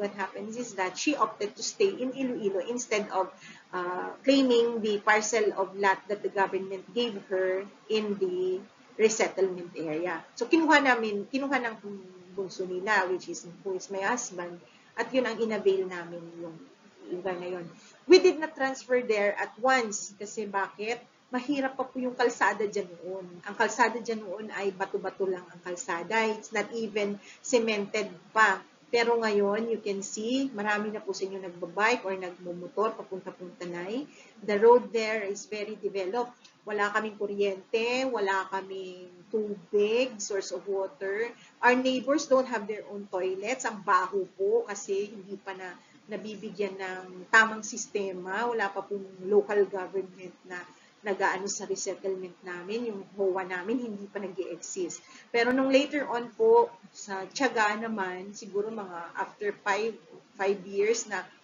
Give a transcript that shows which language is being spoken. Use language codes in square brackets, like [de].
[en] What happens is that she opted to stay in Iloilo instead of claiming the parcel of lot that the government gave her in the resettlement area. [tl] So, kinuha ng bunso nila, [en] who is my husband, [tl] at yun ang inavail namin yung lugar na yun. [en] We did not transfer there at once, [tl] kasi bakit? Mahirap pa po yung kalsada dyan noon. Ang kalsada dyan noon ay bato-bato lang ang kalsada. [en] It's not even cemented [tl] pa. Pero ngayon, [en] you can see, [tl] marami na po sa inyo nagbabike or nagmumotor papunta-pong Tanay. [en] The road there is very developed. [tl] Wala kaming kuryente, wala kaming tubig, [en] source of water. Our neighbors don't have their own toilets. [tl] Ang baho po kasi hindi pa nabibigyan ng tamang sistema. Wala pa pong local government na nag-aano sa resettlement namin, yung HOA namin, hindi pa nag-i-exist. Pero nung later on po, sa tiyaga naman, siguro mga after 5 years na